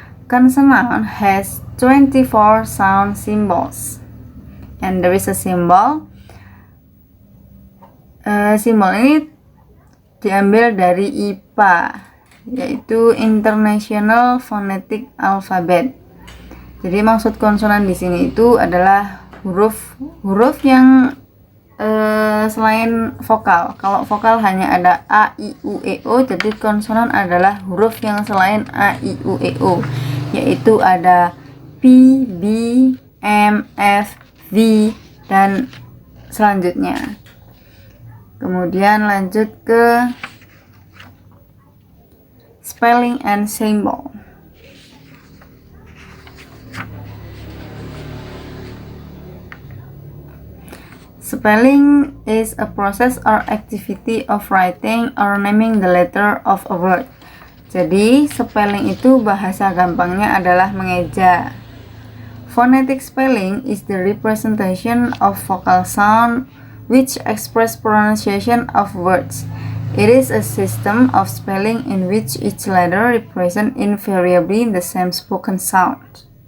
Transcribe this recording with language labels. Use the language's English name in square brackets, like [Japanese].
[English] Consonant has 24 sound symbols, and there is a symbol. [Indonesian] Simbol ini diambil dari IPA, yaitu International Phonetic Alphabet. Jadi maksud konsonan di sini itu adalah huruf yang selain vokal. Kalau vokal hanya ada A, I, U, E, O, jadi konsonan adalah huruf yang selain A, I, U, E, O, yaitu ada P, B, M, F, V, dan selanjutnya. Kemudian lanjut ke [English] spelling and symbol. Spelling is a process or activity of writing or naming the letter of a word. [Indonesian] Jadi, spelling itu bahasa gampangnya adalah mengeja. [English] Phonetic spelling is the representation of vocal sound which express pronunciation of words. It is a system of spelling in which each letter represents invariably the same spoken sound.